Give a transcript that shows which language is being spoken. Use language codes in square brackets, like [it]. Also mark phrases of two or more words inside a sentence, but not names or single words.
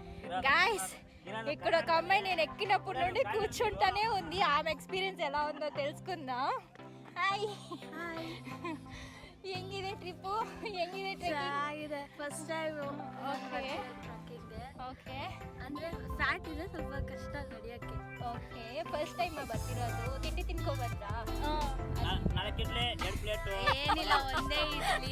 [te] గాయస్ ఇక్కడ ఒక అమ్మాయి నేను ఎక్కినప్పటి నుండి కూర్చుంటానే ఉంది. ఆమె ఎక్స్పీరియన్స్ ఎలా ఉందో తెలుసుకుందాం. హాయ್ [kn] ಹೆಂಗಿದೆ ಟ್ರಿಪ್ಪು? ಹೆಂಗಿದೆ ಚೆನ್ನಾಗಿದೆ. [en] first time [kn] ಓಕೆ ಹಾಕಿದ್ದೆ. ಓಕೆ ಅಂದ್ರೆ ಫ್ಯಾಟ್ ಇದೆ, ಸ್ವಲ್ಪ ಕಷ್ಟ ನಡೆಯಕ್ಕೆ. ಓಕೆ [en] first time [kn] ಬರ್ತಿರೋದು. ತಿಂಡಿ ತಿನ್ಕೊ ಬಂದ್ರಾ? ಏನಿಲ್ಲ, ಒಂದೇ ಇಡ್ಲಿ.